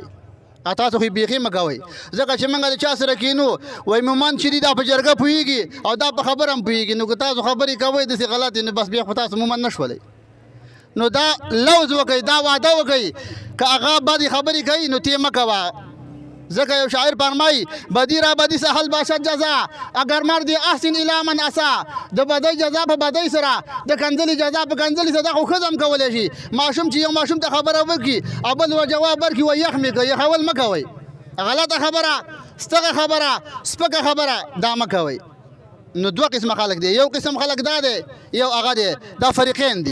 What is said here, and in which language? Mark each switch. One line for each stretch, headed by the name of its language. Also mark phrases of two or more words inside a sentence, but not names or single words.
Pashto: تاسو خو بیخي مه کوئ، ځکه چې موږ د چا سره کینو وایي مومن چې دي دا په جرګه پوهېږي او دا په خبره هم پوهېږي. نو که تاسو خبرې کوئ داسې غلطې، نو بس بیا خو تاسو مومن نه شولئ. نو دا لوز وکئ، دا وعده وکئ، که هغه بدې خبرې کوي نو تې مه کوه. ځکه یو شاعر فرمایي
Persian: بدی را بدی سهل باشد جزا، اگر مردی
Arabic: احسن الی من اسا.
Pashto: د بدۍ جزا په بدۍ سره، د کنځلې جزا په کنځلې سره. دا خو ښځه هم کولی شي. ماشوم چې یو ماشوم ته خبره وکړي او بل ور جواب ورکړي وایي یخ مې کوي، یخول مه کوئ. غلطه خبره، ستغه خبره، سپکه خبره دا مه کوئ. نو دوه قسمه خلک دی، یو قسم خلک دا دی، یو هغه دی، دا فریقین دي.